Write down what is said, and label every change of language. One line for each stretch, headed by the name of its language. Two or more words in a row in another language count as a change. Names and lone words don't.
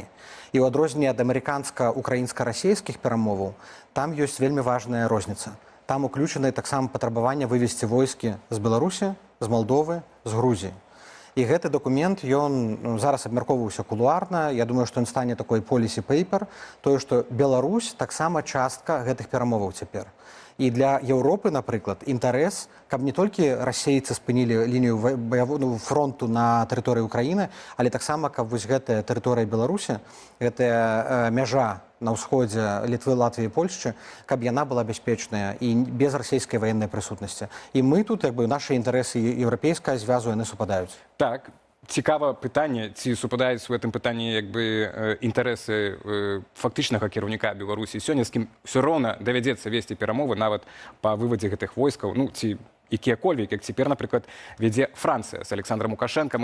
Belarusian: І ў адрозненне ад амерыканска-украінска-расійскіх перамоваў там ёсць вельмі важная розніца. Там уключаны таксама патрабаванне вывесці войскі з Беларусі, з Малдовы, з Грузіі. І гэты дакумент, ён зараз абмяркоўваўся кулуарна. Я думаю, што ён стане такой
English: policy paper,
Belarusian: тое, што Беларусь таксама частка гэтых перамоваў цяпер. І для Еўропы, напрыклад, інтарэс, каб не толькі расейцы спынілі лінію фронту на тэрыторыі Украіны, але таксама, каб вось гэтая тэрыторыя Беларусі, гэтая мяжа на ўсходзе Літвы, Латвіі і Польшчы, каб яна была бяспечная і без расійскай ваеннай прысутнасці. І мы тут, як бы, нашы інтарэсы еўрапейскага звязу, яны супадаюць.
Ukrainian: Так, цікаве питання, ці супадають в цьому питанні якби інтереси фактичного керівника Білорусі. Сьогодні з ким все одно доведеться вести перемови навіть по виводі цих військів, ну, ці якіякольвік, як тепер, наприклад, веде Франція з Олександром Лукашенком.